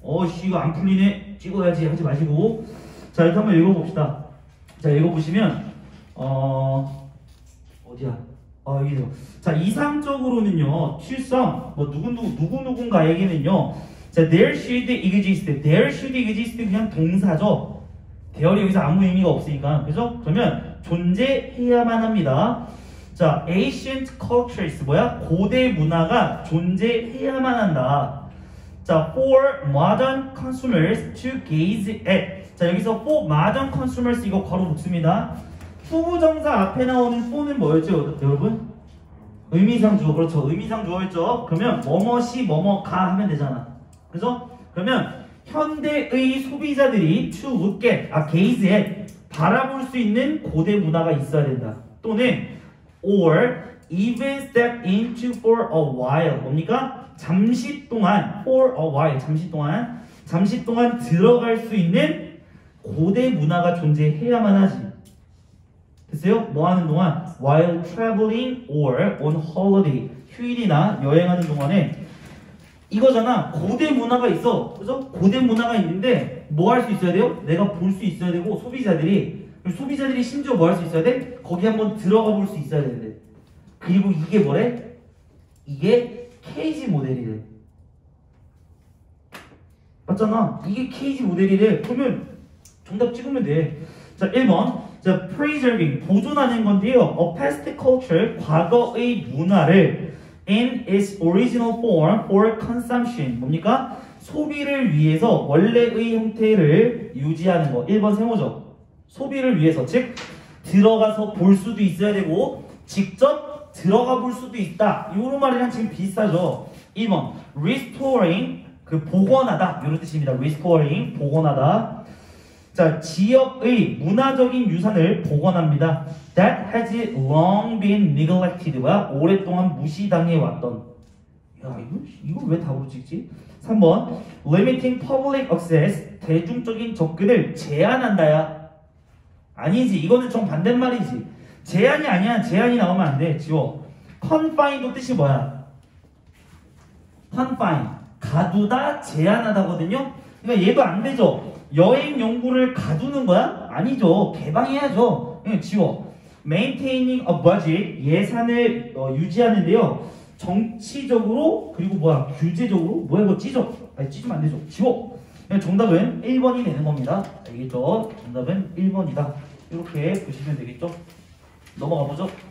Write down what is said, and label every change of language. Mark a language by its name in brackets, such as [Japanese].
[Korean] 씨, 이거 안 풀리네. 찍어야지 하지 마시고. 자, 이렇게 한번 읽어봅시다. 자, 읽어보시면, 어디야? 여기죠. 자, 이상적으로는요, 출성, 누군가에게는요, 자, [English] there should exist. there should exist [Korean] 그냥 동사죠. 대열이 여기서 아무 의미가 없으니까. 그죠? 그러면 존재해야만 합니다. 자, [English] ancient cultures [Korean] 뭐야? 고대 문화가 존재해야만 한다. [English] 자, for modern consumers to gaze at. [Korean] 자, 여기서 [English] for modern consumers [Korean] 이거 괄호 붙습니다. 후부정사 앞에 나오는 for는 뭐였죠, 여러분? 의미상 주어. 그렇죠. 의미상 주어였죠. 그러면 뭐뭐시 뭐뭐가 하면 되잖아. 그죠? 그러면 현대의 소비자들이 [English] to look at, gaze at [Korean] 바라볼 수 있는 고대 문화가 있어야 된다. [English] 또는 or even step into for a while. [Korean] 뭡니까? 잠시 동안 for a while. 잠시 동안 들어갈 수 있는 고대 문화가 존재해야만 하지. 됐어요? 뭐 하는 동안? [English] while traveling or on holiday. [Korean] 휴일이나 여행하는 동안에 이거잖아. 고대 문화가 있어. 그죠? 고대 문화가 있는데 뭐 할 수 있어야 돼요? 내가 볼 수 있어야 되고 소비자들이 심지어 뭐 할 수 있어야 돼? 거기 한번 들어가 볼 수 있어야 되는데. 그리고 이게 뭐래? 이게 케이지 모델이래. 맞잖아. 이게 케이지 모델이래. 그러면 정답 찍으면 돼. 자, 1번. 자, preserving, 보존하는 건데요. [English] A past culture, [Korean] 과거의 문화를 [English] in its original form for consumption. [Korean] 뭡니까? 소비를 위해서 원래의 형태를 유지하는 거. 1번 세모죠. 소비를 위해서, 즉 들어가서 볼 수도 있어야 되고 직접 들어가 볼 수도 있다. 이런 말이랑 지금 비슷하죠. 2번 restoring, 복원하다 이런 뜻입니다. restoring, 복원하다. 자, 지역의 문화적인 유산을 복원합니다. [English] That has long been neglected와 [Korean] 오랫동안 무시당해 왔던. 야, 이거 왜 답으로 찍지? 3번 [English] limiting public access, [Korean] 대중적인 접근을 제한한다야. 아니지, 이거는 정반대말이지. 제한이 아니야. 제한이 나오면 안 돼. 지워. confine도 뜻이 뭐야? confine, 가두다, 제한하다거든요. 그러니까 얘도 안 되죠. 여행 연구를 가두는 거야? 아니죠. 개방해야죠. 그냥 지워. [English] Maintaining a budget, [Korean] 예산을 유지하는데요. 정치적으로 그리고 뭐야 규제적으로 뭐야 이거 찢어. 아니 찢으면 안 되죠. 지워. 그냥 정답은 1번이 되는 겁니다. 알겠죠? 정답은 1번이다. 이렇게 보시면 되겠죠? 넘어가 보죠.